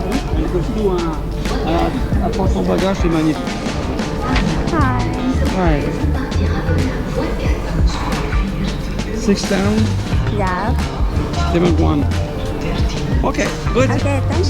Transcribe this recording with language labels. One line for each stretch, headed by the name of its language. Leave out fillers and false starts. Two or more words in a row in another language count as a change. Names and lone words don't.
French: Elle continue à prendre son bagage, c'est magnifique.
Thai: ค่ะ
French: Ouais. 6 down, ยับ
English: 7 1. Okay, good. โอเค thank